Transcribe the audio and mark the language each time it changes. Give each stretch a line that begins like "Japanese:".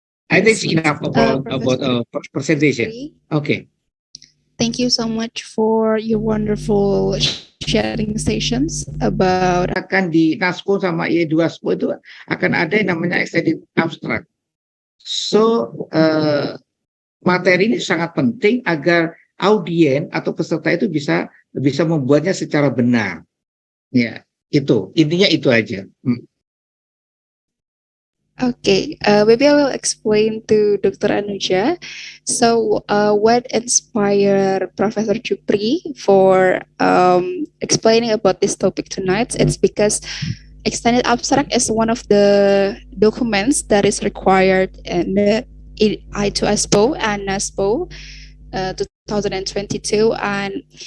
English: I think it's enough about presentation. Okay. Thank you so much for your wonderful sharing sessions about.
Indonesian: Akan di NASPO sama I2ASPO itu akan ada yang namanya extended abstract. So materi ini sangat penting agar audien atau peserta itu bisa membuatnya secara benar. Ya, itu intinya itu aja.
English: Okay, maybe I will explain to Dr. Anuja. So, what inspired Professor Joepri for explaining about this topic tonight? It's because extended abstract is one of the documents that is required in the I2ASPO and NASPO 2022, and